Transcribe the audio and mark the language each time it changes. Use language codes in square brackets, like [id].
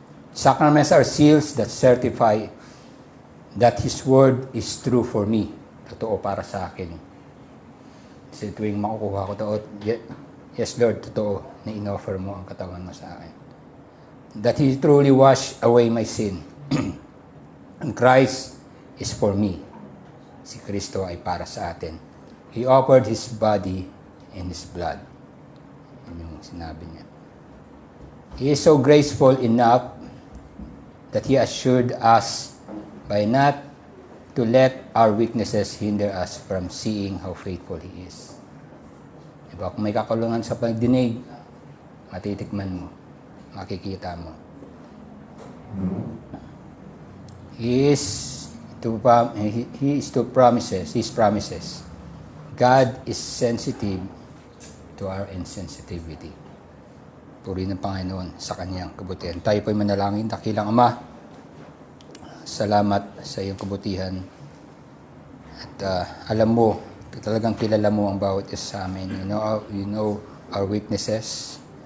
[en] Sacraments are seals that certify that His Word is true for me. [tl] Totoo para sa akin. Kasi tuwing makukuha ko ito, [en] yes Lord, [tl] totoo na in-offer mo ang katawan mo sa akin. [en] That He truly washed away my sin. And Christ is for me. [tl] Si Kristo ay para sa atin. [en] He offered His body and His blood. [tl] Yun yung sinabi niya. [en] He is so graceful enough that He assured us by not to let our weaknesses hinder us from seeing how faithful He is. Diba? [tl] Kung may kakulungan sa pagdinig, matitikman mo, makikita mo. [en] He is to promises, His promises. God is sensitive to our insensitivity. [tl] Puri ng Panginoon sa Kanyang kabutihan. Tayo po'y manalangin. Dakilang Ama, salamat sa iyong kabutihan. At alam mo, talagang kilala mo ang bawat isa sa amin. [en] You know our weaknesses.